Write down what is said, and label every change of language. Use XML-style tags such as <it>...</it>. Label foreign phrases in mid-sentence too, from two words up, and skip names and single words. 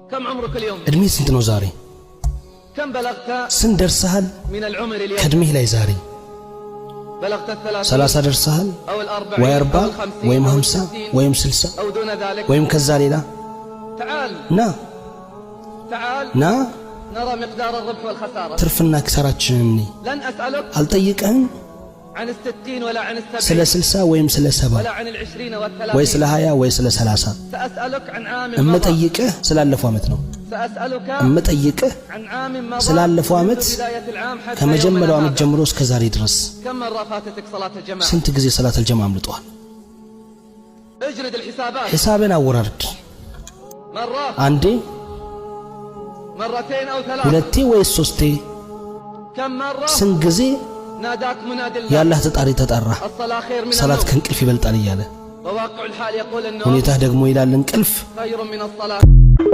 <ar>كم عمرك اليوم؟</ar> <am>እድሜ ስንት ነው ዛሬ?</am> <ar>كم بلغت</ar> <am>ስንት ደርሰሃል</am> <ar>من العمر اليوم؟</ar> <am>ከእድሜህ ላይ ዛሬ</am> <ar>بلغت</ar> <am>30 ደርሰሃል</am> <ar>أو 40</ar> <am>ወይ</am> <ar>أو 40 50</ar> <am>ወይም</am> <ar>أو 50 60</ar> <am>ወይም 60</am> <ar>أو دون ذلك</ar> <am>ወይም ከዛ ሌላ</am> <ar>تعال</ar> <am>ና</am> <ar>نرى مقدار الربح والخسارة</ar> <am>ትርፍና ኪሳራችንን</am> <ar>لن أسألك</ar> <am>አልጠይቅህም</am> <ar>عن ال60 ولا عن ال70</ar> <am>ስለ 60 ወይም ስለ 70</am> <ar>ولا عن ال20 وال30</ar> <am>ወይ ስለ 20 ወይ ስለ 30</am> <ar>سأسألك عن عام</ar> <am>እምጠይቅህ ስላለፈው ዓመት ነው</am> <ar>سأسألك</ar> <am>እምጠይቅህ</am> <ar>عن عام مضى</ar> <am>ስላለፈው ዓመት</am> <ar>بداية العام حتى</ar> <am>ከመጀመሪያው ዓመት ጀምሮ እስከ ዛሬ ድረስ</am> <ar>كم مرة فاتتك صلاة الجماعة</ar> <am>ስንት ጊዜ</am> <ar>صلاة الجماعة</ar> <am>አምልጧል</am> <ar>اجرد الحسابات</ar> <am>ሒሳብን አወራርድ</am> <ar>مرة</ar> <am>አንዴ</am> <ar>مرتين أو ثلاث</ar> <am>ሁለቴ ወይስ ሶስቴ</am> <ar>كم مرة</ar> <am>ስንት ጊዜ</am> <ar>ناداك منادي الله</ar> <am>ያላህ ተጣሪ ተጣራ</am> <ar>الصلاة خير من</ar> <am>ሰላት</am> <ar>النوم</ar> <am>ከእንቅልፍ ይበልጣል እያለ</am> <ar>وواقع الحال يقول النوم</ar> <am>ሁኔታ ደግሞ ይላል እንቅልፍ</am> <ar>خير من الصلاة</ar>